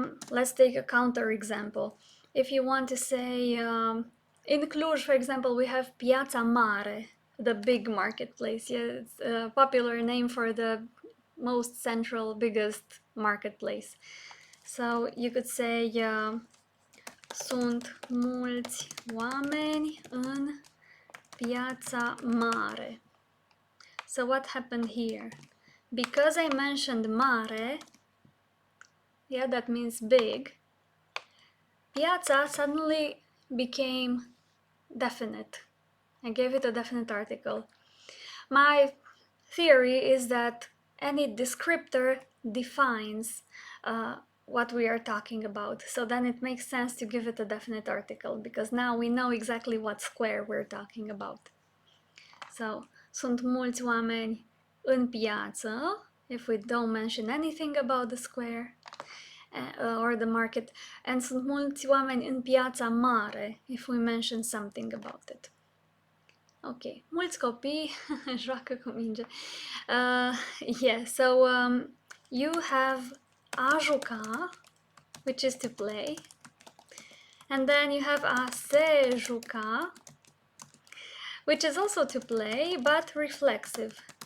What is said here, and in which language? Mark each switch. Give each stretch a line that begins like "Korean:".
English: Let's take a counter example. If you want to say, in Cluj, for example, we have Piața Mare, the big marketplace. Yeah, it's a popular name for the most central, biggest marketplace. So you could say,
Romanian: sunt mulți oameni în Piața Mare.
English: So what happened here? Because I mentioned mare, yeah, that means big, piața suddenly became definite. I gave it a definite article. My theory is that any descriptor defines what we are talking about. So then it makes sense to give it a definite article, because now we know exactly what square we're talking about. So,
Romanian: sunt mulți oameni în piață,
English: if we don't mention anything about the square or the market, and
Romanian: sunt mulți oameni în piața mare,
English: if we mention something about it.
Romanian: Ok, mulți copii joacă cu minge.
English: Yeah, so you have a juca, which is to play, and then you have a se juca, which is also to play, but reflexive.